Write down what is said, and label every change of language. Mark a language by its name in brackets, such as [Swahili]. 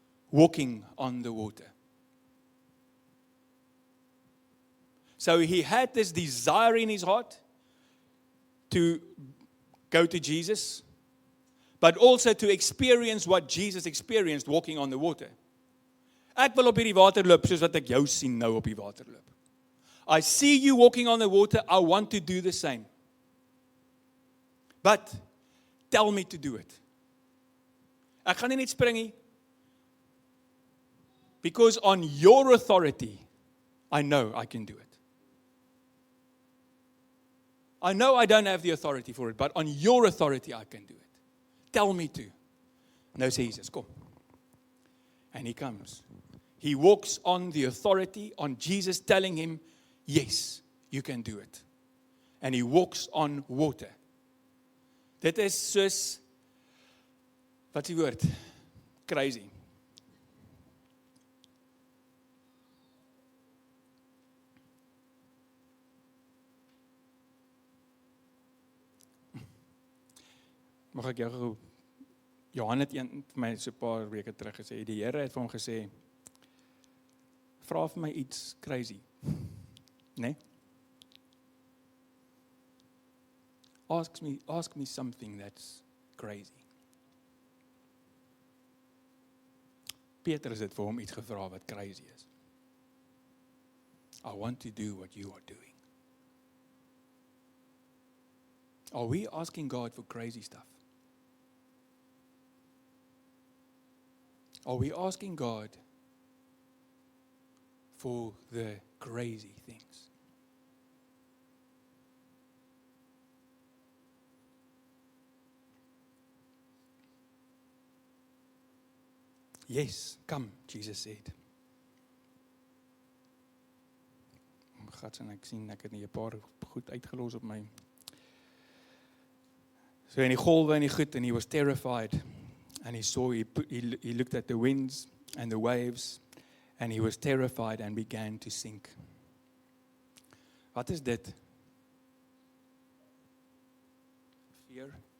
[English] Walking on the water. So he had this desire in his heart to go to Jesus, but also to experience what Jesus experienced walking on the water. [Afrikaans] Ek wil op hierdie water loop soos wat ek jou sien nou op die water loop. [English] I see you walking on the water, I want to do the same. But tell me to do it. [Afrikaans] Ek gaan nie net spring nie. [English] Because on your authority, I know I can do it. I know I don't have the authority for it, but on your authority I can do it. Tell me to. [Afrikaans] Nou sê Jesus, kom. [English] And he comes. He walks on the authority, on Jesus telling him, yes, you can do it. And he walks on water. [Afrikaans] Dit is soos, wat is die woord? Crazy. Mag ek jou gou, Johan het vir my so 'n paar weke terug gesê, die Here het vir hom gesê, vra vir my iets crazy, né? [English] Ask me something that's crazy. [Afrikaans] Petrus het vir hom iets gevra wat crazy is. [English] I want to do what you are doing. Are we asking God for crazy stuff? Are we asking God for the crazy things? Yes, come, Jesus said. [Afrikaans] God, en ek sien ek het nie 'n paar goed uitgelos op my. So in die golwe en die goed, [English] and he was terrified. And he looked at the winds and the waves, and he was terrified and began to sink. [Afrikaans] Wat is dit? [English] Fear.